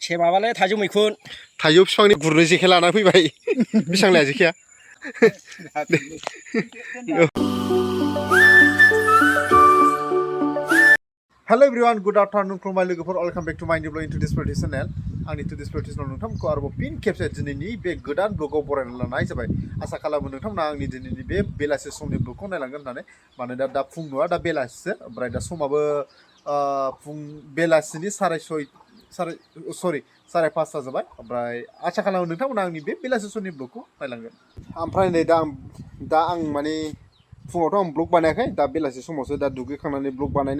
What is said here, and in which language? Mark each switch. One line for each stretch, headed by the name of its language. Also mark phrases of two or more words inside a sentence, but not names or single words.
Bodo: माबालै थाइजौ मैखुन थाइजौ बिफांनि गुरनो जेखाय लाना फैबाय बेसेबां लाया जेखाया
English: Hello everyone good afternoon
Bodo: खुलुमबाय लोगोफोर
English: Welcome back to my new blog in Today's Practice channel
Bodo: आंनि टुडेस प्रेक्टिसनाव नोंथांमोनखौ आरोबाव फिन खेबसे दिनैनि बे गोदान ब्लगाव बरायना लानाय जाबाय आसा खालामो नोंथांमोना आंनि दिनैनि बे बेलासि समनि ब्लगखौ नायलांगोन होननानै मानोना दा फुं नङा दा बेलासिसो ओमफ्राय दा समाबो फुं बेलासिनि साराय पासता जाबाय ओमफ्राय आसा खालामो नोंथांमोना आंनि बे बेलासि समनि ब्लगखौ नायलांगोन ओमफ्राय नै दा आं माने फुङावथ' आं ब्लग बानायाखै दा बेलासि समावसो दा दुगैखांनानै ब्लग बानायनो